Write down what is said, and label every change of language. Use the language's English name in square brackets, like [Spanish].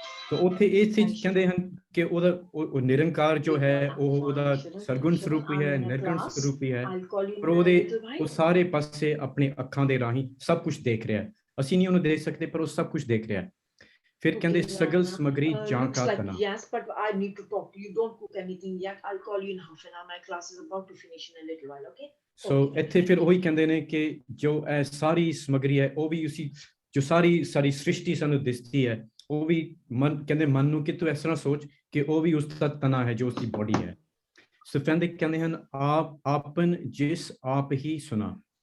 [Punjabi] ਤਾਂ ਉੱਥੇ ਇਹ ਚੀਜ਼ ਕਹਿੰਦੇ ਹਨ ਕਿ ਉਹ ਨਿਰੰਕਾਰ ਜੋ ਹੈ ਉਹਦਾ ਸਰਗੁਣ ਸਰੂਪ ਵੀ ਹੈ, ਨਿਰਗੁਣ ਸਰੂਪ ਵੀ ਹੈ, ਪਰ ਉਹ ਸਾਰੇ ਪਾਸੇ ਆਪਣੇ ਅੱਖਾਂ ਦੇ ਰਾਹੀਂ ਸਭ ਕੁਝ ਦੇਖ ਰਿਹਾ। ਅਸੀਂ ਨਹੀਂ ਉਹਨੂੰ ਦੇਖ ਸਕਦੇ ਪਰ ਉਹ ਸਭ ਕੁਝ ਦੇਖ ਰਿਹਾ। ਫਿਰ ਕਹਿੰਦੇ ਸਗਲ ਸਮਗਰੀ ਜਾਂ ਕਾ ਤਨਾ। [English] Yes, but I need to talk to you. Don't cook anything yet. I'll call you in half an hour. My class is about to finish in a little while, okay? [Punjabi] ਸੋ ਇੱਥੇ ਫਿਰ ਉਹੀ ਕਹਿੰਦੇ ਨੇ ਕਿ ਜੋ ਇਹ ਸਾਰੀ ਸਮਗਰੀ ਹੈ ਉਹ ਵੀ ਉਸੀ ਜੋ ਸਾਰੀ ਸ੍ਰਿਸ਼ਟੀ ਸਾਨੂੰ ਦਿਸਦੀ ਹੈ ਉਹ ਵੀ ਕਹਿੰਦੇ ਮਨ ਨੂੰ ਕਿ ਤੂੰ ਇਸ ਤਰ੍ਹਾਂ ਸੋਚ ਕਿ ਉਹ ਵੀ ਉਸ ਦਾ ਤਨਾ ਹੈ ਜੋ ਉਸਦੀ ਬੋਡੀ ਹੈ। ਸੋ ਕਹਿੰਦੇ ਹਨ ਆਪ ਆਪਨ ਜਿਸ ਆਪ ਹੀ ਸੁਣਾ।